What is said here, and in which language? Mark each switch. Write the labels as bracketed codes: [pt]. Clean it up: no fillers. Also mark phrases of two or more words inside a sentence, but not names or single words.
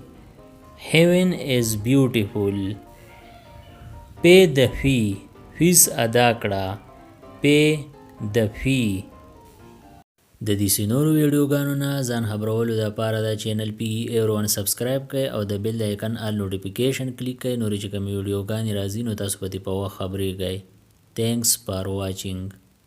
[en] Heaven is beautiful. Pay the fee. [ps] فیس ادا کړه. [en] Pay the fee. [ps] د دې نورو ویډیوګانو نه ځان خبرولو دپاره دا چینل پی ایرون سبسکرایب کړئ او د بیل د ایکن [en] all notification [ps] کلیک کړئ. نورې چې کومې ویډیوګانې راځي نو تاسو په دې په وخت خبرېږئ. [en] Thanks for watching.